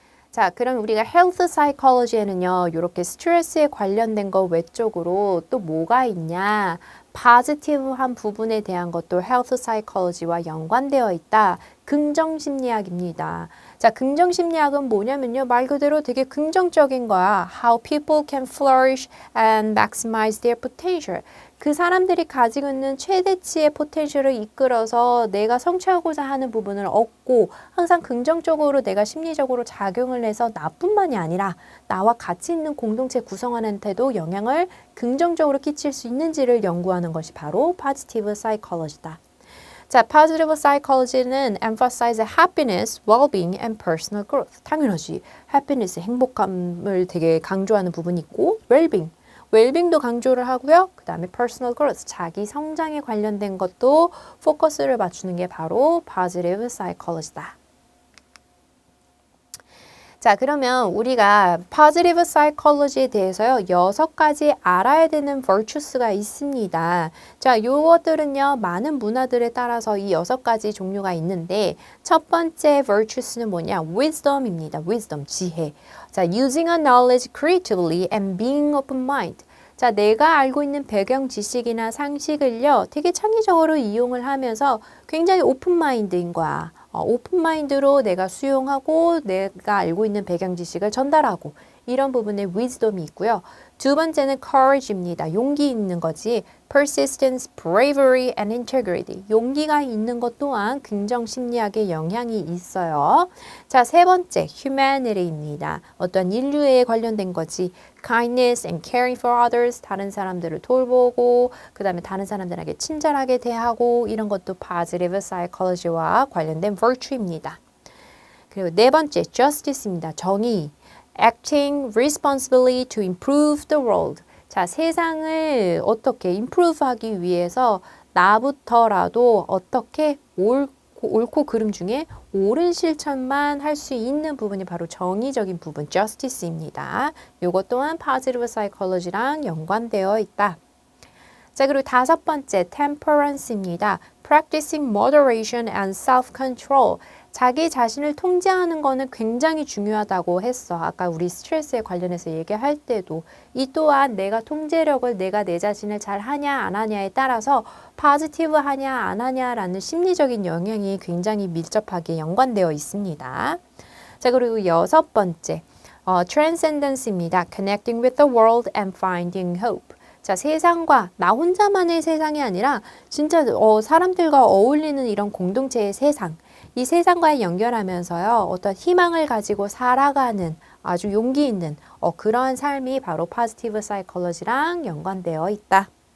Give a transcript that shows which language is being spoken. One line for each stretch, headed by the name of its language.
Korean: 자, 그럼 우리가 헬스 사이콜로지에는요, 이렇게 스트레스에 관련된 거 외적으로 또 뭐가 있냐? 포지티브한 부분에 대한 것도 헬스 사이콜로지와 연관되어 있다. 긍정 심리학입니다. 자, 긍정 심리학은 뭐냐면요, 말 그대로 되게 긍정적인 거야.
English: How people can flourish and maximize their potential.
Korean: 그 사람들이 가지고 있는 최대치의 포텐셜을 이끌어서 내가 성취하고자 하는 부분을 얻고 항상 긍정적으로 내가 심리적으로 작용을 해서 나뿐만이 아니라 나와 같이 있는 공동체 구성원한테도 영향을 긍정적으로 끼칠 수 있는지를 연구하는 것이 바로 positive psychology다.
English: 자, positive psychology는 emphasize happiness, well-being, and personal growth.
Korean: 당연하지. happiness, 행복감을 되게 강조하는 부분이 있고, well-being, 웰빙도 강조를 하고요. 그 다음에 personal growth, 자기 성장에 관련된 것도 포커스를 맞추는 게 바로 positive psychology다. 자, 그러면 우리가 positive psychology에 대해서요, 6가지 알아야 되는 virtues가 있습니다. 자, 요것들은요, 많은 문화들에 따라서 이 6가지 종류가 있는데, 첫 번째 virtues는 뭐냐? wisdom입니다. wisdom, 지혜.
English: 자, using a knowledge creatively and being open-minded.
Korean: 자, 내가 알고 있는 배경 지식이나 상식을요, 되게 창의적으로 이용을 하면서 굉장히 오픈마인드인 거야. 오픈마인드로 내가 수용하고 내가 알고 있는 배경 지식을 전달하고 이런 부분에 wisdom이 있고요. 두 번째는 courage입니다. 용기 있는 거지.
English: persistence, bravery, and integrity.
Korean: 용기가 있는 것 또한 긍정 심리학의 영향이 있어요. 자, 세 번째 humanity입니다. 어떤 인류에 관련된 거지.
English: kindness and caring for others.
Korean: 다른 사람들을 돌보고 그 다음에 다른 사람들에게 친절하게 대하고 이런 것도 positive psychology와 관련된 virtue입니다. 그리고 네 번째 justice입니다. 정의.
English: acting responsibly to improve the world.
Korean: 자, 세상을 어떻게 improve하기 위해서 나부터라도 어떻게 옳고 그름 중에 옳은 실천만 할 수 있는 부분이 바로 정의적인 부분, justice입니다. 이것 또한 positive psychology랑 연관되어 있다. 자, 그리고 다섯 번째, temperance입니다.
English: practicing moderation and self-control.
Korean: 자기 자신을 통제하는 거는 굉장히 중요하다고 했어. 아까 우리 스트레스에 관련해서 얘기할 때도 이 또한 내가 통제력을 내가 내 자신을 잘 하냐 안 하냐에 따라서 포지티브 하냐 안 하냐라는 심리적인 영향이 굉장히 밀접하게 연관되어 있습니다. 자, 그리고 여섯 번째, transcendence입니다.
English: connecting with the world and finding hope.
Korean: 자, 세상과 나 혼자만의 세상이 아니라 진짜 사람들과 어울리는 이런 공동체의 세상. 이 세상과 연결하면서요. 어떤 희망을 가지고 살아가는 아주 용기 있는 그러한 삶이 바로 positive psychology랑 연관되어 있다.